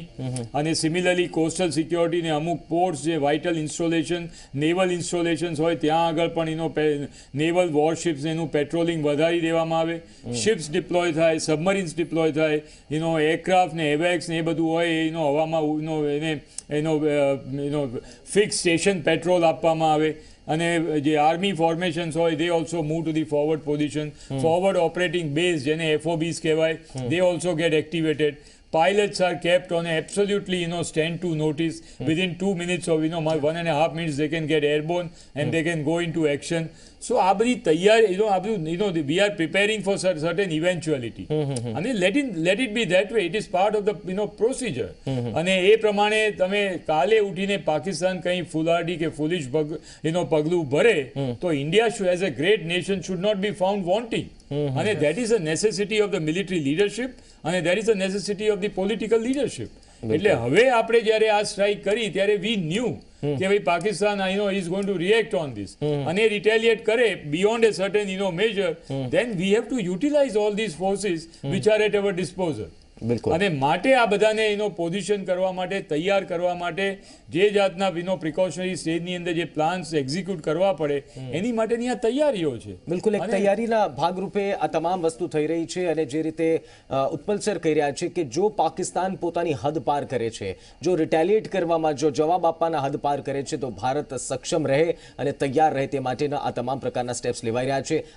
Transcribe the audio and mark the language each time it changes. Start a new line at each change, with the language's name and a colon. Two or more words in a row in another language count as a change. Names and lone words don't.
Gujarati: અને સિમિલરલી
English: coastal securityને
Gujarati: અમુક પોર્ટ્સ જે
English: vital installation, naval installations
Gujarati: હોય ત્યાં આગળ પણ
English: naval warships
Gujarati: એનું પેટ્રોલિંગ વધારી દેવામાં આવે,
English: ships deploy
Gujarati: થાય,
English: submarines deploy
Gujarati: થાય, એરક્રાફ્ટ ને એવેક્સ ને એ બધું હોય હવામાં
English: fixed station patrol
Gujarati: આપવામાં આવે. અને જે
English: army formations હોય they also move to the forward position. forward operating base
Gujarati: જેને FOBs કહેવાય,
English: they also get activated. Pilots are kept on absolutely stand to notice. Within 2 minutes of 1.5 minutes they can get airborne and they can go into action. So
Gujarati: આ બધી તૈયારી
English: we are preparing for certain eventuality. અને let it be that way. It is part of the procedure.
Gujarati: અને એ પ્રમાણે તમે કાલે ઉઠીને પાકિસ્તાન કંઈ ફુલાડી કે ફુલિશ પગલું ભરે તો ઇન્ડિયા
English: as a great nation should not be found wanting. અને that is a necessity of the military leadership, અને that is a necessity of the political leadership.
Gujarati: એટલે હવે આપણે જ્યારે આ સ્ટ્રાઇક કરી ત્યારે
English: we knew
Gujarati: કે ભાઈ પાકિસ્તાન
English: is going to react on this,
Gujarati: અને રિટેલિએટ કરે
English: beyond a certain measure, then we have to utilize all these forces which are at our disposal.
Gujarati: અને માટે આ બધાને પોઝિશન કરવા માટે, તૈયાર કરવા માટે જે જાતના
English: precautionary stageની
Gujarati: અંદર જે
English: plans execute
Gujarati: કરવા પડે એની માટેની આ તૈયારીઓ છે. બિલકુલ એક તૈયારીના ભાગરૂપે આ તમામ વસ્તુ થઈ રહી છે. અને જે રીતે ઉત્પલ સર કહી રહ્યા છે કે જો પાકિસ્તાન પોતાની હદ પાર કરે છે, જો રિટેલિએટ કરવામાં, જો જવાબ આપવાના હદ પાર કરે છે, તો ભારત સક્ષમ રહે અને તૈયાર રહે તે માટેના આ તમામ પ્રકારના સ્ટેપ્સ લેવાઈ રહ્યા છે.